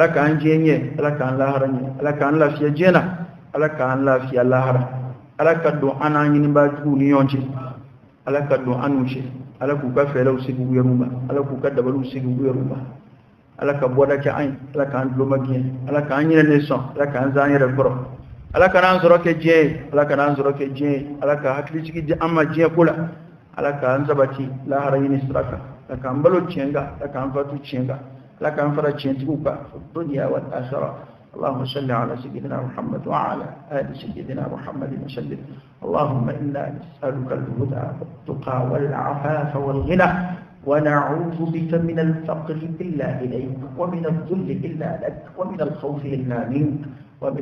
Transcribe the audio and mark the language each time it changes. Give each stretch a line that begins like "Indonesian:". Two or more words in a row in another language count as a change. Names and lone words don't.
Bambara: k'an jenye ala k'an lahara nye ala k'an lafiya jena ala k'an lafiya lahara ala ka don an n'an ɲiniba jugu ni ɲɔgɔn cɛ ala ka don an n'u cɛ ala k'u ka fɛɛrɛw sigi u yɛrɛw ma ala k'u ka dabaliw sigi u yɛrɛw ma ala ka bɔda kɛ an ye ala k'an tuloma gɛn ala k'an ɲinɛnen sɔn ala k'an zan yɛrɛ kɔrɔ ala ka n'an sɔrɔ kɛ diɲɛ ye ala ka n'an sɔrɔ kɛ diɲɛ ye ala ka hakilisigi di an ma diɲɛ ko la ala k'an sabati lahara ɲini sira kan ala k'an balo tiɲɛ kan ala k'an fatu tiɲɛ kan لك أنفر تشنتوك
Arabic: في الدنيا والآخرة اللهم صل على سيدنا محمد وعلى آل سيدنا محمد وسلم اللهم إنا نسألك الهدى والتقى والعفاف والغنى ونعوذ بك من الفقر إلا إليك ومن الذل إلا لك ومن الخوف إلا منك ومن